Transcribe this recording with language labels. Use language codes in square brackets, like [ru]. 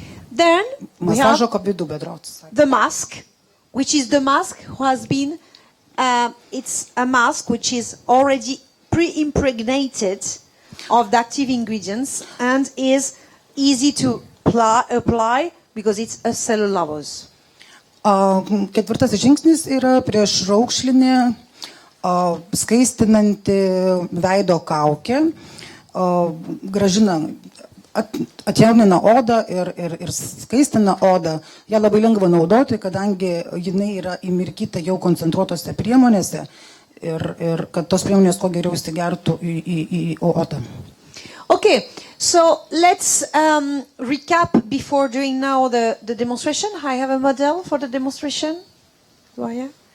[en] Then we have the mask, which is the mask who has been, it's a mask which is already pre-impregnated of the active ingredients and is easy to apply because it's a cellulose. [lt] Ketvirtasis žingsnis yra priešraukšlinė skaistinanti veido kaukė, gražina, atjaunina odą ir skaistina odą. Ja labai lengva naudoti, kadangi jinai yra įmirkyta jau koncentruotose priemonėse ir kad tos priemonės kuo geriau įsigertų į odą. [en] Okay, so let's recap before doing now the demonstration. I have a model for the demonstration. Do I have?